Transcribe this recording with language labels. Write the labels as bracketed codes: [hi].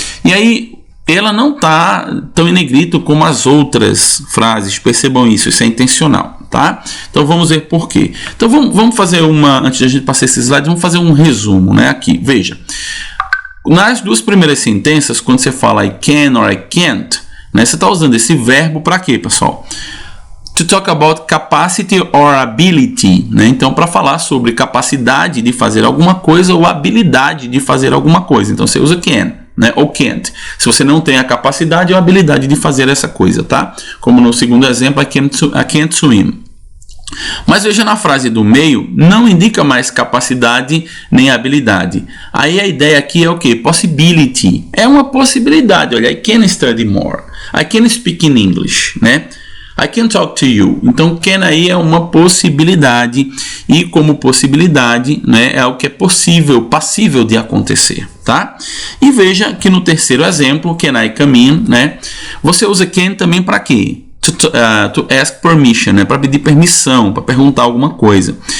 [pt] E aí, ela não está tão em negrito como as outras frases, percebam isso é intencional, tá? Então, vamos ver por quê. Então, vamos fazer antes de a gente passar esses slides, vamos fazer um resumo, né? Aqui, veja. Nas duas primeiras sentenças, quando você fala [en] I can or I can't, [pt] né, você está usando esse verbo para quê, pessoal? [en] To talk about capacity or ability, né? [pt] Então, para falar sobre capacidade de fazer alguma coisa ou habilidade de fazer alguma coisa. Então, você usa can, né? Ou can't. Se você não tem a capacidade ou a habilidade de fazer essa coisa, tá? Como no segundo exemplo, [en] I can't swim. [pt] Mas veja, na frase do meio, não indica mais capacidade nem habilidade. Aí a ideia aqui é o que? Possibility. É uma possibilidade. [en] Olha, I can study more. I can speak in English, né? I can talk to you. [pt] Então, can aí é uma possibilidade. E como possibilidade, né, é o que é possível, passível de acontecer, tá? E veja que no terceiro exemplo, [en] can I come in, [pt] né? Você usa can também para quê? [en] To ask permission, [pt] né? Para pedir permissão, para perguntar alguma coisa.